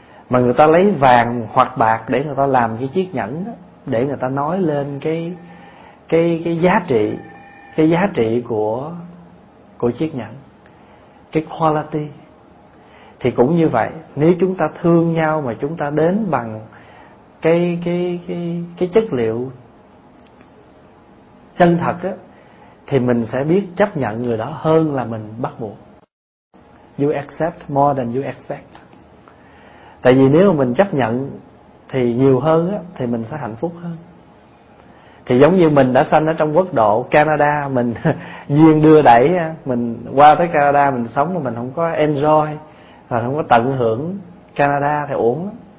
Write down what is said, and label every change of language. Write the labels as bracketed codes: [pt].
[vi] Mà người ta lấy vàng hoặc bạc để người ta làm cái chiếc nhẫn á, để người ta nói lên cái giá trị của chiếc nhẫn, cái quality. Thì cũng như vậy, nếu chúng ta thương nhau mà chúng ta đến bằng cái chất liệu chân thật á, thì mình sẽ biết chấp nhận người đó hơn là mình bắt buộc. [en] You accept more than you expect. [vi] Tại vì nếu mà mình chấp nhận thì nhiều hơn á, thì mình sẽ hạnh phúc hơn. Thì giống như mình đã sanh ở trong quốc độ Canada, mình duyên đưa đẩy, mình qua tới Canada mình sống mà mình không có enjoy, mà không có tận hưởng Canada thì uổng.